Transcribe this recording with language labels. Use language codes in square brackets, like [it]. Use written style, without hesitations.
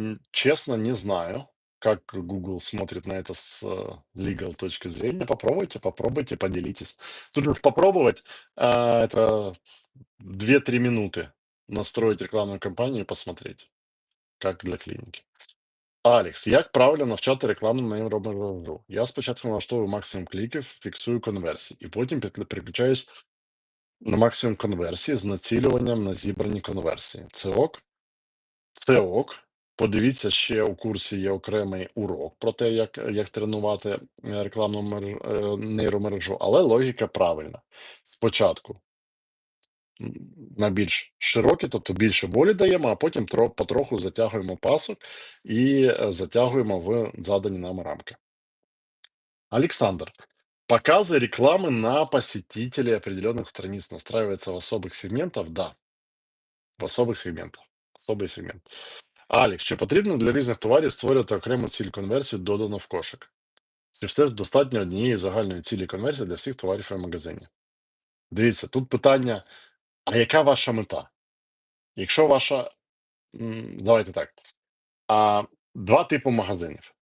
[ru] Честно, не знаю, как Google смотрит на это с legal точки зрения. Попробуйте, поделитесь. Тут уж попробовать, это 2-3 минуты настроить рекламную кампанию и посмотреть, как для клиники. [uk] Алекс, як правильно навчати рекламу на Роберу? Я спочатку налаштовую максимум кліків, фіксую конверсії, і потім переключаюсь на максимум конверсії з націлюванням на зібрані конверсії. Це ок? Це ок. Подивіться, ще у курсі є окремий урок про те, як тренувати рекламну нейромережу, але логіка правильна. Спочатку м, на більш широкі, тобто більше волі даємо, а потім потроху затягуємо пасок і затягуємо в задані нам рамки. [ru] Александр, показы рекламы на посетителей определенных страниц настраивается в особых сегментах? Да, в особих сегментах. Особий сегмент. [uk] Алекс, чи потрібно для різних товарів створювати окрему ціль конверсію додано в кошик? Чи все ж достатньо однієї загальної цілі конверсії для всіх товарів в магазині? Дивіться, тут питання: а яка ваша мета? Якщо ваша, давайте так, два типи магазинів.